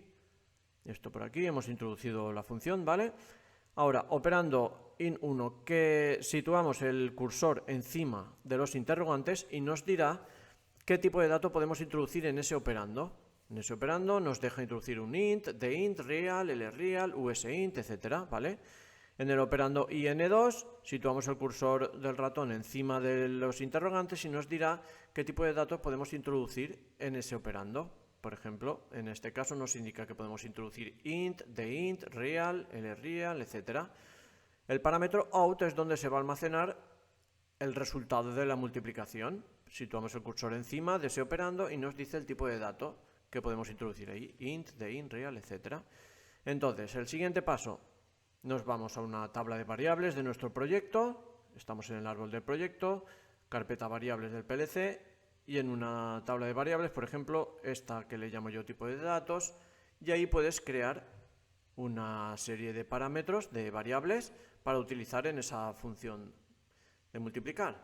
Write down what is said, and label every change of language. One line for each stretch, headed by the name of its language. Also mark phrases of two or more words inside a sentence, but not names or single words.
Spanish: Esto por aquí. Hemos introducido la función, ¿vale? Ahora, operando in1, que situamos el cursor encima de los interrogantes y nos dirá qué tipo de dato podemos introducir en ese operando. En ese operando nos deja introducir un int, dint, real, lreal, usint, etcétera, ¿vale? En el operando in2 situamos el cursor del ratón encima de los interrogantes y nos dirá qué tipo de datos podemos introducir en ese operando. Por ejemplo, en este caso nos indica que podemos introducir int, dint, real, lreal, etc. El parámetro out es donde se va a almacenar el resultado de la multiplicación. Situamos el cursor encima de ese operando y nos dice el tipo de dato que podemos introducir ahí, int, dint, real, etc. Entonces, el siguiente paso, nos vamos a una tabla de variables de nuestro proyecto, estamos en el árbol del proyecto, carpeta variables del PLC, y en una tabla de variables, por ejemplo, esta que le llamo yo tipo de datos, y ahí puedes crear una serie de parámetros, de variables, para utilizar en esa función de multiplicar.